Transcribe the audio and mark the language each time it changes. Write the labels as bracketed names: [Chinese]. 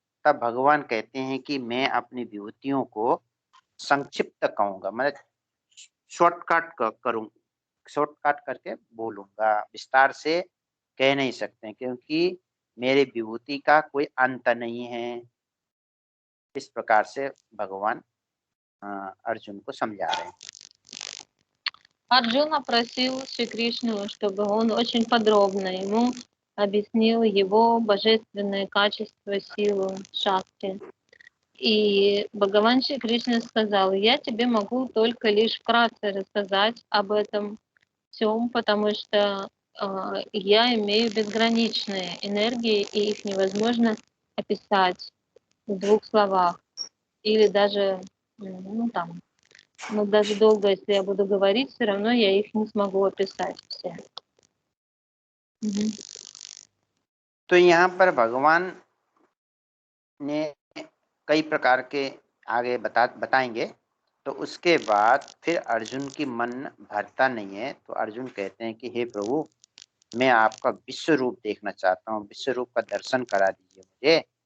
[Hindi] तब भगवान कहते हैं कि मैं अपनी विभूतियों को संक्षिप्त कहूंगा, मतलब शॉर्टकट करूं, शॉर्टकट करके बोलूंगा, विस्तार से कह नहीं सकते क्योंकि मेरे विभूति का कोई अंत नहीं है। इस प्रकार से भगवान अर्जुन को समझा रहे हैं। [Russian] Арджуна просил Шри Кришну, чтобы он очень подробно ему объяснил его божественные качества, силу, шакти. И Бхагаван Шри Кришна сказал: я тебе могу только лишь вкратце рассказать об этом всем, потому что я имею безграничные энергии, и их невозможно описать в 2 словах. Или даже, даже долго, если я буду говорить, все равно я их не смогу описать все. [Hindi] तो यहाँ पर भगवान ने कई प्रकार के आगे बताएंगे। तो उसके बाद फिर अर्जुन की मन भरता नहीं है, तो अर्जुन कहते हैं कि हे प्रभु, मैं आपका विश्व रूप देखना चाहता हूँ, विश्व रूप का दर्शन करा दीजिए मुझे।